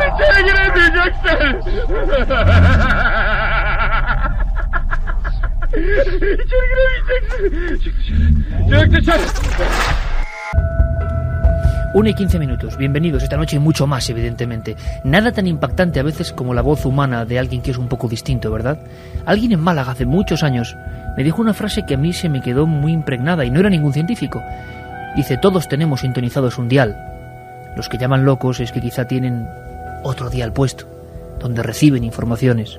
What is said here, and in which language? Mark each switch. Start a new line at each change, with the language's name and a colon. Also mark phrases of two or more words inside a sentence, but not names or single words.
Turkish: İçeri giremeyeceksin! İçeri giremeyeceksin! Çık dışarı! Çık dışarı! 1:15.
Spanish: Bienvenidos esta noche y mucho más, evidentemente. Nada tan impactante a veces como la voz humana de alguien que es un poco distinto, ¿verdad? Alguien en Málaga hace muchos años me dijo una frase que a mí se me quedó muy impregnada y no era ningún científico. Dice, todos tenemos sintonizados un dial. Los que llaman locos es que quizá tienen otro dial puesto, donde reciben informaciones.